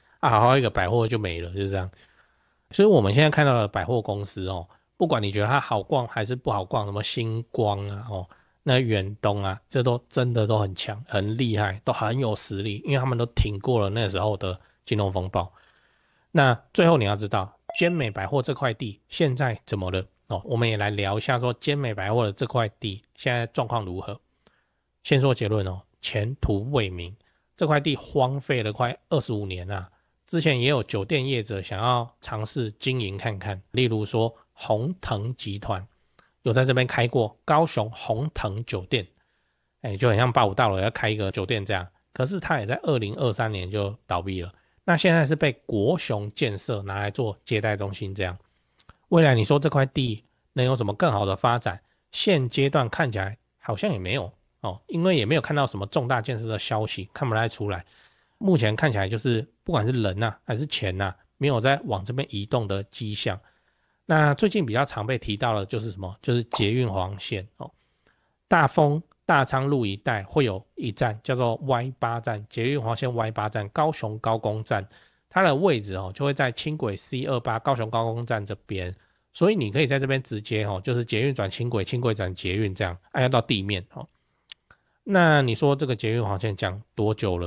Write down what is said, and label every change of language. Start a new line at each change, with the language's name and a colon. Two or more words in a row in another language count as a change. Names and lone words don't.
Chinese: 好好一個百貨就沒了，就是這樣。所以我們現在看到的百貨公司不管你覺得它好逛還是不好逛，什麼星光啊那遠東啊，這都真的都很強，很厲害，都很有實力，因為他們都挺過了那時候的金融風暴。那最後你要知道，尖美百貨這塊地現在怎麼了？我們也來聊一下說尖美百貨的這塊地現在狀況如何。先說結論前途未明，這塊地荒廢了快25年啊。之前也有酒店業者想要嘗試經營看看，例如說鴻騰集團有在這邊開過高雄鴻騰酒店，就很像85大樓要開一個酒店這樣，可是它也在2023年就倒閉了。那現在是被國雄建設拿來做接待中心這樣。未來你說這塊地能有什麼更好的發展？現階段看起來好像也沒有因為也沒有看到什麼重大建設的消息，看不太出來。目前看起來就是不管是人還是錢沒有在往這邊移動的跡象。那最近比較常被提到的就是什麼？就是捷運黃線大豐大昌路一帶會有一站叫做 Y8 站，捷運黃線 Y8 站，高雄高工站。它的位置就會在輕軌 C28 高雄高工站這邊，所以你可以在這邊直接就是捷運轉輕軌，輕軌轉捷運這樣，要到地面那你說這個捷運黃線講多久了？